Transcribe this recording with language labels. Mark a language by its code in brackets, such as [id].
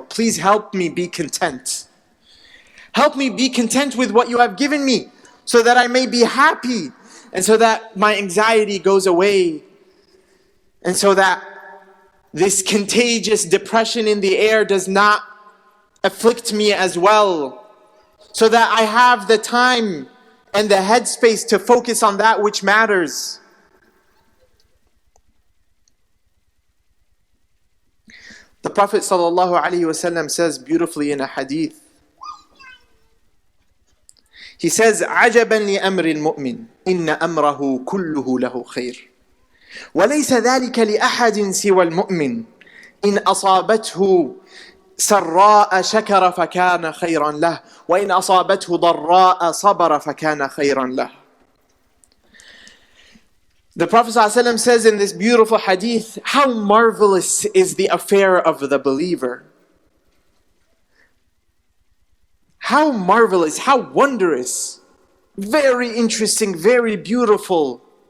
[en] Please help me be content. Help me be content with what you have given me, so that I may be happy, and so that my anxiety goes away, and so that this contagious depression in the air does not afflict me as well, so that I have the time and the headspace to focus on that which matters. [ar] The Prophet ﷺ says beautifully in a hadith, he says, عَجَبًا لِأَمْرِ الْمُؤْمِنِ إِنَّ أَمْرَهُ كُلُّهُ لَهُ خَيْرٌ وَلَيْسَ ذَلِكَ لِأَحَدٍ سِوَى الْمُؤْمِنِ إِنْ أَصَابَتْهُ سراء شكر فكان خيرا له وإن أصابته ضراء صبر فكان خيرا له. [en] The Prophet ﷺ says in this beautiful hadith, how marvelous is the affair of the believer. How marvelous, how wondrous, very interesting, very beautiful.